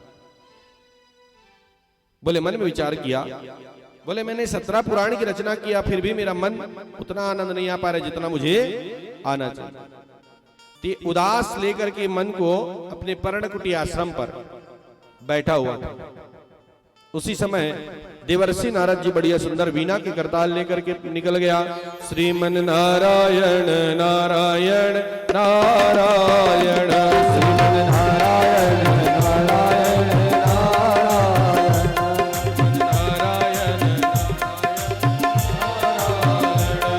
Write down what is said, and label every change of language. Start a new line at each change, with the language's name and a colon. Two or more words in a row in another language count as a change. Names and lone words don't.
Hindi: बोले मन में विचार किया, बोले मैंने 17 पुराण की रचना किया फिर भी मेरा मन उतना आनंद नहीं आ पा रहा जितना मुझे आना चाहिए। तो उदास लेकर के मन को अपने पर्णकुटी आश्रम पर बैठा हुआ था। उसी समय देवर्षि नारद जी बढ़िया सुंदर वीणा के करताल लेकर के निकल गया। श्रीमन नारायण नारायण नारायण, श्रीमन नारायण नारायण नारायण नारायण